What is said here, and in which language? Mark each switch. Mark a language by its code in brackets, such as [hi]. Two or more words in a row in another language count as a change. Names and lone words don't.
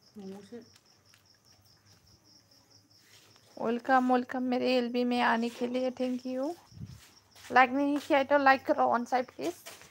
[hi] वेलकाम मेरे एलबी में आने के लिए [en] thank you [hi] लाइक नहीं किया तो लाइक करो अनसाय प्लीज